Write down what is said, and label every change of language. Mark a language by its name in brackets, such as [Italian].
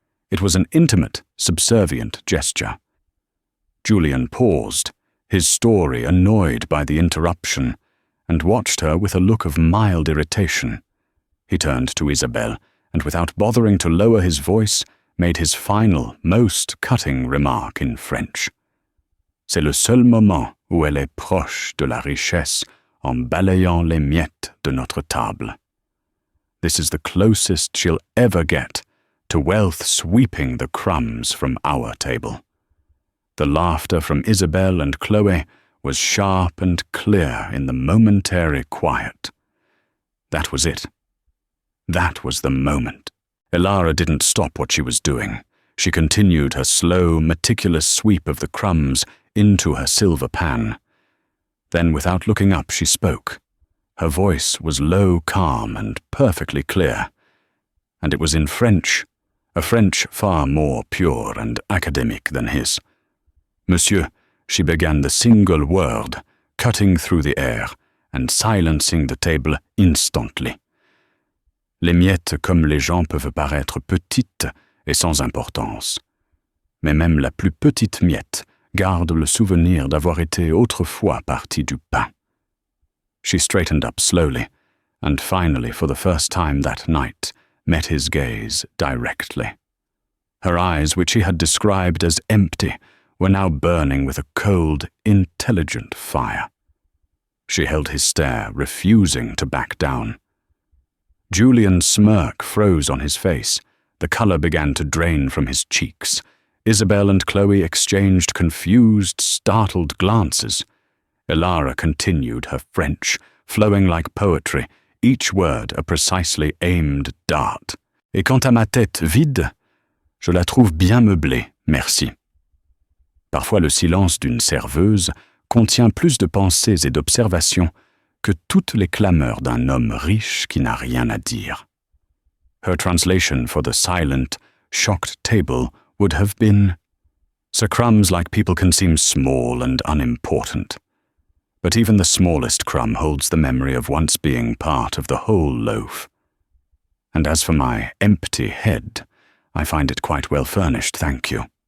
[English] It was an intimate, subservient gesture. Julian paused, his story annoyed by the interruption, and watched her with a look of mild irritation. He turned to Isabelle, and without bothering to lower his voice, made his final, most cutting remark in French. [French] "C'est le seul moment où elle est proche de la richesse en balayant les miettes de notre table. [English] This is the closest she'll ever get to wealth sweeping the crumbs from our table." The laughter from Isabelle and Chloe was sharp and clear in the momentary quiet. That was it. That was the moment. Ilara didn't stop what she was doing. She continued her slow, meticulous sweep of the crumbs into her silver pan. Then, without looking up, she spoke. Her voice was low, calm, and perfectly clear. And it was in French, a French far more pure and academic than his. "Monsieur," she began the single word, cutting through the air and silencing the table instantly. [French] "Les miettes comme les gens peuvent paraître petites et sans importance. Mais même la plus petite miette garde le souvenir d'avoir été autrefois partie du pain." [English] She straightened up slowly, and finally, for the first time that night, met his gaze directly. Her eyes, which he had described as empty, were now burning with a cold, intelligent fire. She held his stare, refusing to back down. Julian's smirk froze on his face. The color began to drain from his cheeks. Isabelle and Chloe exchanged confused, startled glances. Ilara continued her French, flowing like poetry, each word a precisely aimed dart. [French] "Et quant à ma tête vide, je la trouve bien meublée, merci." Parfois le silence d'une serveuse contient plus de pensées et d'observations que toutes les clameurs d'un homme riche qui n'a rien à dire. [English] Her translation for the silent, shocked table would have been, "So crumbs like people can seem small and unimportant. But even the smallest crumb holds the memory of once being part of the whole loaf. And as for my empty head, I find it quite well furnished, thank you."